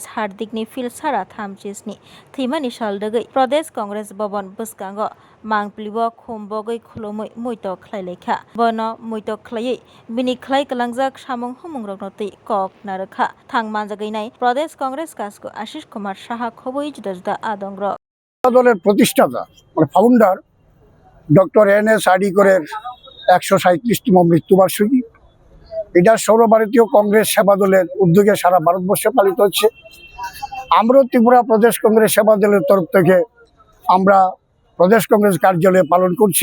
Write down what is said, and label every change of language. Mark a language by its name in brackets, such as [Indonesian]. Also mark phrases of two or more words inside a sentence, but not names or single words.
[Kok Borok] Hardikni Filsara Tham Chisni Thimani Shal Dagui Pradesh Congress Bobon Buskango Mangplibo Khumbogui Khulumui Muito Khlailekha Bono Muito Khlai Bini Khlai Kalangjak Samung Humungroknoti Kok Narakha Thangmanjagainai Pradesh Congress Kasko Ashish Kumar Saha Khoboi Judajda Adongro [Bangla] দলের প্রতিষ্ঠাতা ফাউন্ডার ডক্টর N.S. হার্ডিকরের 137তম মৃত্যুবার্ষিকী। এটা সর্বভারতীয় কংগ্রেস সেবা দলের উদ্যোগে সারা ভারতবর্ষে পালিত হচ্ছে। আমরা ত্রিপুরা প্রদেশ কংগ্রেস সেবা দলের তরফ থেকে আমরা প্রদেশ কংগ্রেস কার্যালয়ে পালন করছি।